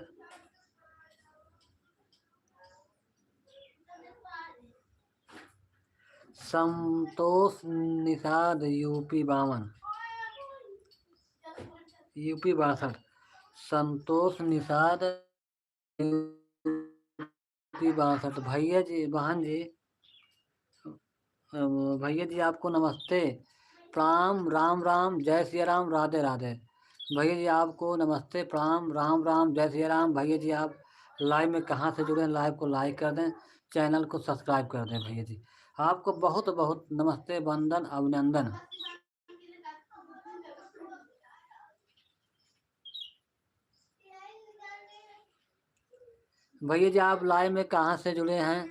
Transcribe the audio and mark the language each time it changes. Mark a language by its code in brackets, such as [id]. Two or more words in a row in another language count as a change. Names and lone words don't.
[hi] संतोष निषाद यूपी 62, संतोष निषाद यूपी 62। भैया जी, बहन जी, भैया जी आपको नमस्ते, प्रणाम, राम राम, जय श्री राम, राधे राधे। भैया जी आपको नमस्ते, प्रणाम, राम राम, जय श्री राम। भैया जी आप लाइव में कहाँ से जुड़े हैं? लाइव को लाइक कर दें, चैनल को सब्सक्राइब कर दें। भैया जी आपको बहुत बहुत नमस्ते, वंदन, अभिनंदन। भैया जी आप लाइव में कहाँ से जुड़े हैं?